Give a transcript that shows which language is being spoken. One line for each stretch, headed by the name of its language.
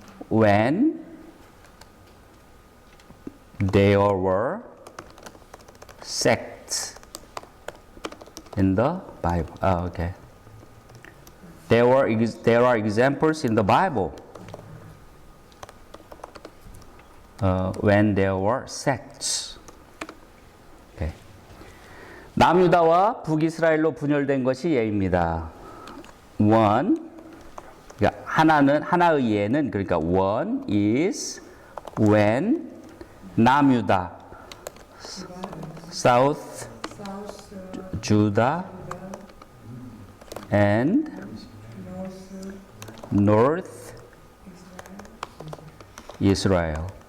English: When there were sects in the Bible. Okay. There are examples in the Bible when there were sects. Okay.
Korean: 남유다와 북이스라엘로 분열된 것이 예입니다. 그러니까 하나의 예는 그러니까
English: one is when 남유다 South Judah and North Israel.